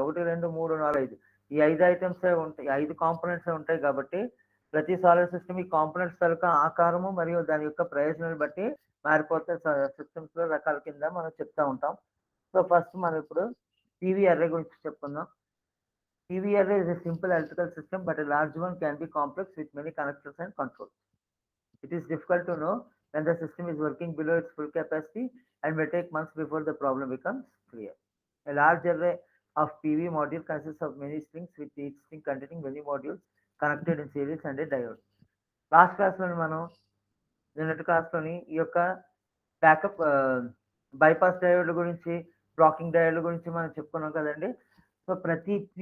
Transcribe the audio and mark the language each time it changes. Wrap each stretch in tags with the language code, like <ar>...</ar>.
<te>1, 2, 3, 4, 5. ఈ 5 ఐటెమ్సే ఉంటాయి. 5 కాంపోనెంట్సే ఉంటాయి కాబట్టి, ప్రతి సోలార్ సిస్టమ్ ఈ కాంపోనెంట్స్ తాలూకా ఆకారము మరియు దాని యొక్క ప్రయోజనాన్ని బట్టి మారిపోతే సిస్టమ్స్‌లో రకాల కింద మనం చెప్తా ఉంటాం. సో, ఫస్ట్ మనం ఇప్పుడు పీవీ అర్రే గురించి చెప్పుకుందాం.</te> <en>PV array is a simple electrical system, but a large one can be complex with many connectors and controls. It is difficult to know when the system is working below its full capacity and may take months before the problem becomes clear. A large array of PV module consists of many strings with each string containing many modules connected in series and a diode.</en> <te>Last క్లాస్‌లోని మనం నిన్నటి క్లాస్‌లోని ఈ యొక్క backup bypass డయోడ్ల గురించి, blocking డయోడ్ల గురించి మనం చెప్పుకున్నాం కదండీ! సో, ప్రతి</te>